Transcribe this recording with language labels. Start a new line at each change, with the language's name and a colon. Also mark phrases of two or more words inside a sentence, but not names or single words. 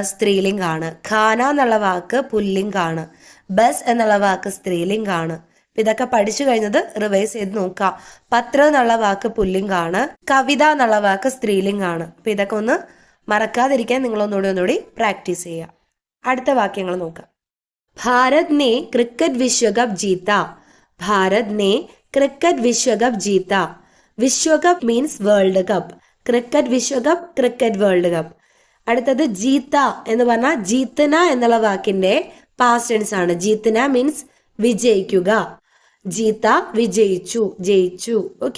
Malayalam: സ്ത്രീലിംഗാണ്. ഖാന എന്നുള്ള വാക്ക് പുല്ലിംഗാണ്. ബസ് എന്നുള്ള വാക്ക് സ്ത്രീലിംഗാണ്. ഇതൊക്കെ പഠിച്ചു കഴിഞ്ഞത് റിവൈസ് ചെയ്ത് നോക്കാം. പത്ര എന്നുള്ള വാക്ക് പുല്ലിംഗാണ്, കവിത എന്നുള്ള വാക്ക് സ്ത്രീലിംഗാണ്. അപ്പൊ ഇതൊക്കെ ഒന്ന് മറക്കാതിരിക്കാൻ നിങ്ങളൊന്നുകൂടി പ്രാക്ടീസ് ചെയ്യുക. അടുത്ത വാക്യങ്ങൾ നോക്കാം.
Hindi: भारत ने क्रिकेट विश्व कप जीता. भारत ने क्रिकेट विश्व कप जीता.
Malayalam: വിശ്വകപ്പ്
English: means world cup.
Malayalam: ക്രിക്കറ്റ് വിശ്വകപ്പ്,
English: cricket world cup.
Malayalam: അടുത്തത് ജീത്ത എന്ന് പറഞ്ഞാൽ ജീത്തന എന്നുള്ള വാക്കിന്റെ
English: past tense
Malayalam: ആണ്. ജീത്തന മീൻസ് വിജയിക്കുക. ജീത്ത വിജയിച്ചു, ജയിച്ചു. ഓക്കെ.